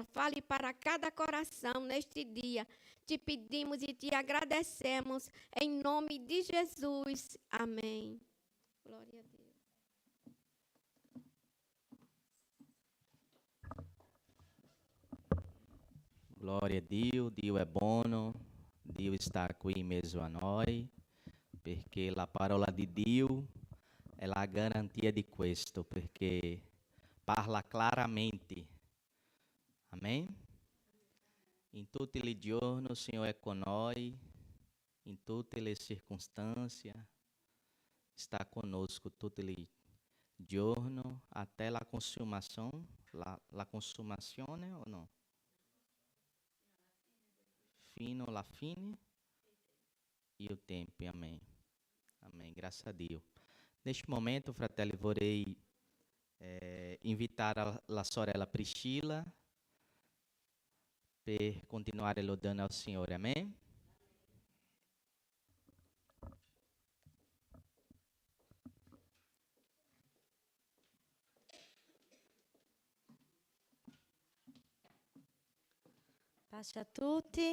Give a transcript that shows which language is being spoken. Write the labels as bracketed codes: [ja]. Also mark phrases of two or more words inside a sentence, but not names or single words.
[pt] Fale para cada coração neste dia. Te pedimos e Te agradecemos, em nome de Jesus. Amém. Glória a Deus. [it] Glória a Dio, Dio è buono, Dio está qui in mezzo a noi, perché la parola di Dio è la garantia di questo, perché parla claramente. [pt] Amém? [it] In tutti i giorni il Signore è con noi, in tutte le circostanze, [pt] está conosco [it] tutti i giorni, até la consumazione, la consumazione o no? Fino alla fine e [pt] o tempo, amém. Amém, graças a Deus. Neste momento, [it] fratelli, vorrei invitar la sorella Priscilla per continuare lodando al Signore. Amen. Pace a tutti.